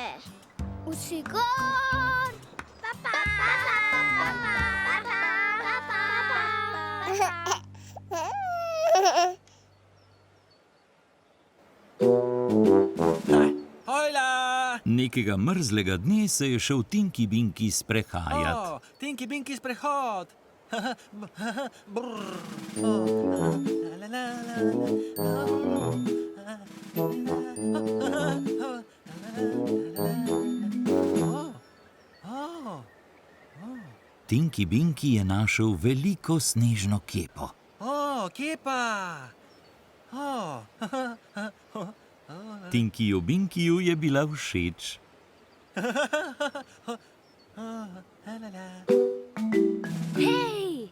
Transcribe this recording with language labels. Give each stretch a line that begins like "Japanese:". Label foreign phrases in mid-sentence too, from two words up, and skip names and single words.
Slovenian: Pusigar! Hojla! Nekega mrzlega dne se je šel Tinky Binky sprehajat. Tinky Binky sprehod. Brrr. La, la, la. Tinky Binky je našel veliko snežno kepo. Kepa! Tinkyju Binkyju je bila všeč. Hej!